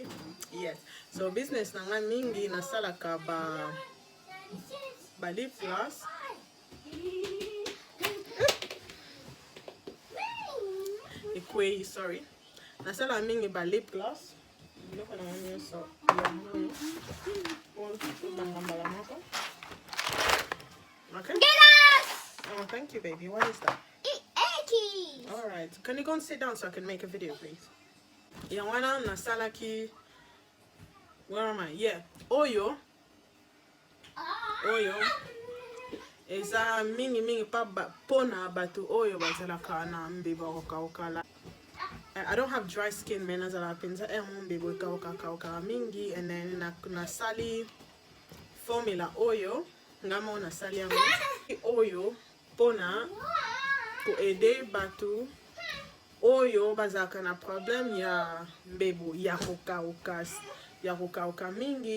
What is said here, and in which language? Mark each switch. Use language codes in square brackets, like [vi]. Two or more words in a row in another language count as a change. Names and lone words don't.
[ln] Yes, so business na nga mingi nasalaka ba [en] lip gloss, [ln] ekwei sorry, nasala mingi ba [en] lip gloss [ln] biloko na nga nyonso ya moyo po bangambala moko. [en] Okay. Oh, thank you, baby. What is that? All right. Can you go and sit down so I can make a video, please? [ln] Yawana nasalaki. [en] Where am I? Yeah. [ln] Oyo. Eza mingi pa pona batu oyo bazalaka na mbeba okala. [en] I don't have dry skin, man. [ln] Nazala penza mbeba okala mingi, [en] and then [ln] na sali formula oyo. Ngamo na sali yango oyo pona ko aider batu oyo bazaka na problem ya mbebo ya kokauka mingi.